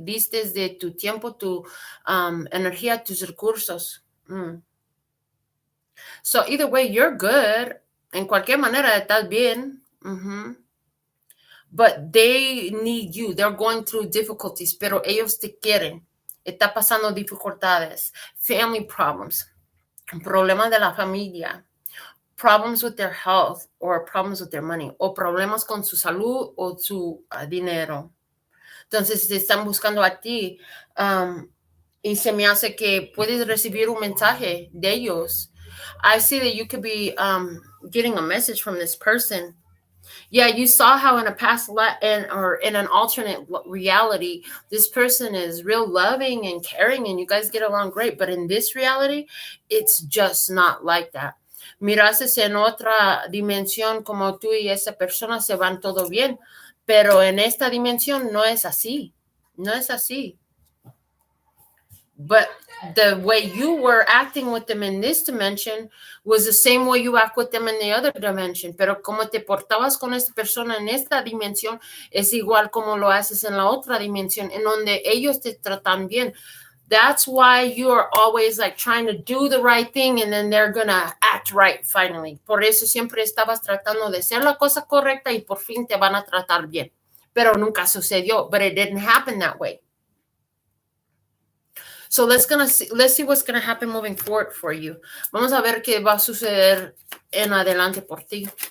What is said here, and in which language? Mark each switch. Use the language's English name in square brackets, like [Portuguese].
[Spanish] Diste de tu tiempo, tu energía, tus recursos. [English] So either way, you're good. [Spanish] En cualquier manera, estás bien. [English] But they need you. They're going through difficulties, [Spanish] pero ellos te quieren. Está pasando dificultades, [English] family problems, [Spanish] problemas de la familia, [English] problems with their health or problems with their money, [Spanish] o problemas con su salud o su dinero. Entonces te están buscando a ti y se me hace que puedes recibir un mensaje de ellos. [English] I see that you could be getting a message from this person. Yeah, you saw how in a past or in an alternate reality, this person is real loving and caring and you guys get along great. But in this reality, it's just not like that. [Spanish] Mirases en otra dimensión como tú y esa persona se van todo bien, pero en esta dimensión no es así. No es así. [English] But the way you were acting with them in this dimension was the same way you act with them in the other dimension. [Spanish] Pero como te portabas con esta persona en esta dimensión es igual como lo haces en la otra dimensión, en donde ellos te tratan bien. [English] That's why you're always like trying to do the right thing and then they're gonna act right finally. [Spanish] Por eso siempre estabas tratando de hacer la cosa correcta y por fin te van a tratar bien. Pero nunca sucedió. [English] But it didn't happen that way. So let's see what's going to happen moving forward for you. [Spanish] Vamos a ver qué va a suceder en adelante por ti.